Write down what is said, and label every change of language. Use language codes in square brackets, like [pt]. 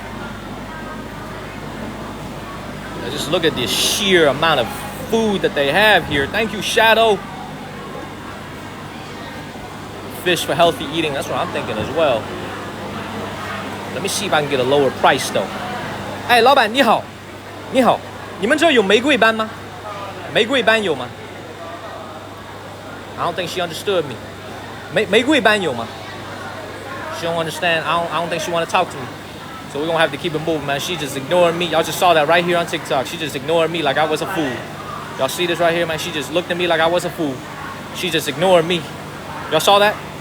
[en] Now just look at the sheer amount of food that they have here. Thank you, Shadow. Fish for healthy eating. That's what I'm thinking as well. Let me see if I can get a lower price though. [zh] Hey, 老板你好，你好，你们这有玫瑰班吗？玫瑰班有吗？ [en] I don't think she understood me. [zh] 玫瑰班有吗？ [en] She don't understand. I don't think she want to talk to me. So we're gonna have to keep it moving, man. She just ignored me. Y'all just saw that right here on TikTok. She just ignored me like I was a fool. Y'all see this right here, man? She just looked at me like I was a fool. She just ignored me. Y'all saw that?